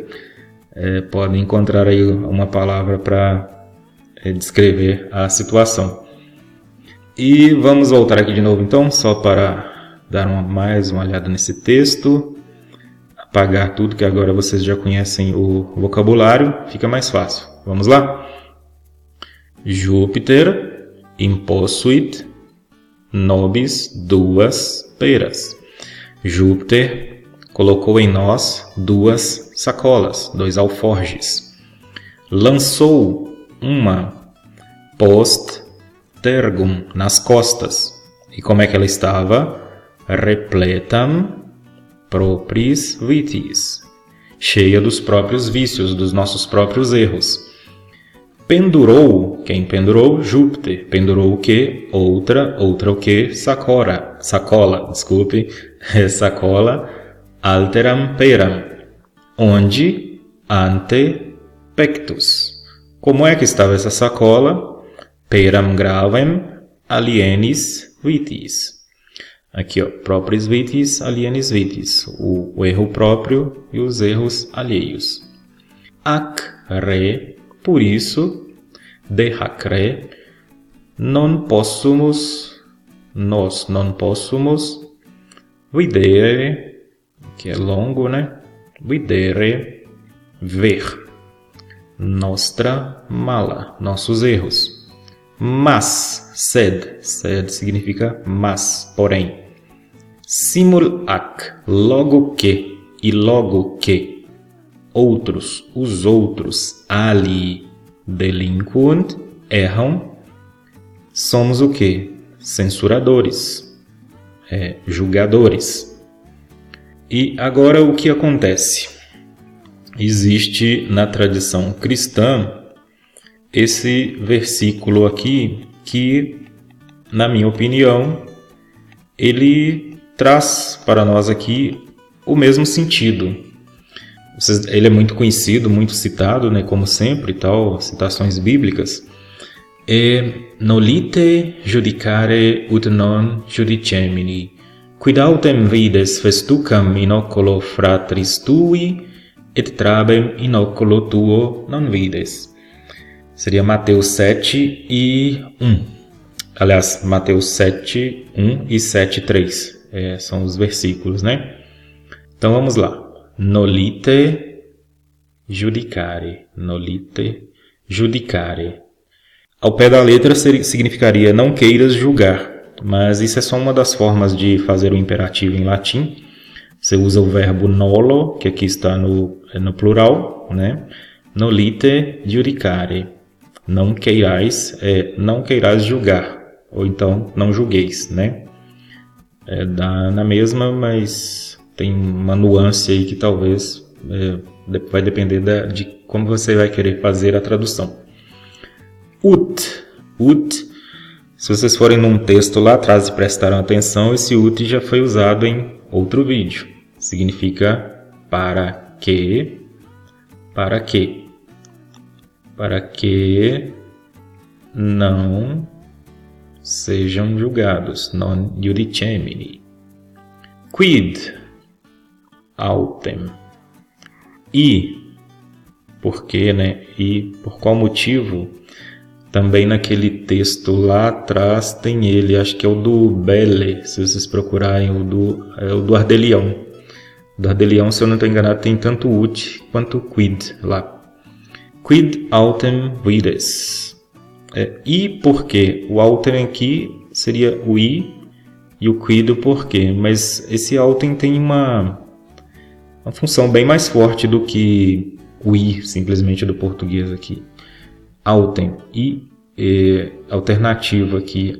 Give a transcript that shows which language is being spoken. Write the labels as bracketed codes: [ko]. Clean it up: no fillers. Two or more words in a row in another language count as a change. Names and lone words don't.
[pt] Podem encontrar aí uma palavra para descrever a situação. E vamos voltar aqui de novo então, só para dar mais uma olhada nesse texto. Apagar tudo, que agora vocês já conhecem o vocabulário, fica mais fácil. Vamos lá? [la] Júpiter imposuit nobis duas peras. [pt] Júpiter colocou em nós duas sacolas, dois alforjes. Lançou uma [la] post tergum, [pt] nas costas. E como é que ela estava? [la] Repletam propriis vitis, [pt] cheia dos próprios vícios, dos nossos próprios erros. Pendurou, quem pendurou? Júpiter. Pendurou o quê? Outra o quê? Sacola, [la] alteram peram, onde? Ante pectus. [pt] Como é que estava essa sacola? [la] Peram gravem, alienis vitis. Aqui, propriis vitis, alienis vitis. [pt] O erro próprio e os erros alheios. [la] Ac re, [pt] por isso, [la] dehacre, non possumus, [pt] nós não possamos, videre, que é longo, né? Videre, ver, [la] nostra mala, [pt] nossos erros. Mas, sed significa mas, porém. [la] Simul ac, [pt] logo que, e logo que, outros, os outros, ali, delinquunt, erram, somos o quê? Censuradores, julgadores. E agora o que acontece? Existe na tradição cristã esse versículo aqui que, na minha opinião, ele traz para nós aqui o mesmo sentido. Ele é muito conhecido, muito citado, né, como sempre, tal, citações bíblicas. [la] Nolite judicare ut non judicemini, quid autem vides festucam in oculo fratris tui, et trabem in oculo tuo non vides. [pt] Seria Mateus 7 e 1. Aliás, Mateus 7, 1 e 7, 3. São os versículos, né? Então vamos lá. [la] Nolite judicare. Nolite judicare. [pt] Ao pé da letra significaria não queiras julgar. Mas isso é só uma das formas de fazer o imperativo em latim. Você usa o verbo nolo, que aqui está no plural, né? [la] Nolite judicare. [pt] Não queirais julgar. Ou então, não julgueis, né? Dá na mesma, mas tem uma nuance aí que talvez vai depender de como você vai querer fazer a tradução. Ut, se vocês forem num texto lá atrás e prestaram atenção, esse ut já foi usado em outro vídeo. Significa para que não sejam julgados, [la] non judicemini. Quid autem. [pt] E, porque, né? E por qual motivo? Também naquele texto lá atrás tem ele, acho que é o do Belle, se vocês procurarem, o do Ardelião. Do Ardelião, se eu não estou enganado, tem tanto ut quanto quid lá. [la] Quid autem vides. [pt] E porquê? O autem aqui seria o i e o quid o porquê. Mas esse autem tem uma função bem mais forte do que o i, simplesmente do português aqui. Autem e alternativa aqui.